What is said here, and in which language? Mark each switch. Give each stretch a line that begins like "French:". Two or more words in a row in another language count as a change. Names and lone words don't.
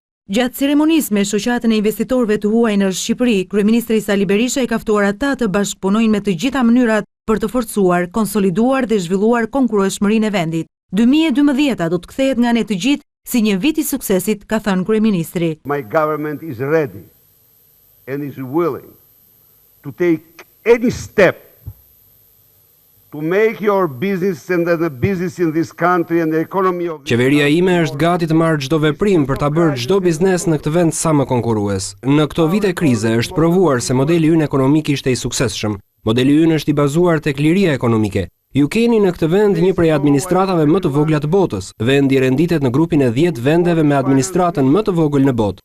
Albanian: Gjatë ceremonisë me shoqatën e investitorëve të huaj në Shqipëri, kryeministri Sali Berisha i ka ftuar ata të bashkëpunojnë me të gjitha mënyrat për të forcuar, konsoliduar dhe zhvilluar konkurrueshmërinë e vendit. 2012 do të kthehet nga ne të gjithë si një vit i suksesit, ka thënë kryeministri.
English: My government is ready and is willing to take any step to make your business and the business in this country and the economy of...
Albanian: Qeveria ime është gati të marrë çdo veprim për ta bërë çdo biznes në këtë vend sa më konkurrues. Në këto vite krize është provuar se modeli ynë ekonomik ishte i suksesshëm. Modeli ynë është i bazuar tek liria ekonomike. Ju keni në këtë vend një prej administratave më të vogla të botës. Vendi renditet në grupin e 10 vendeve me administratën më të vogël në botë.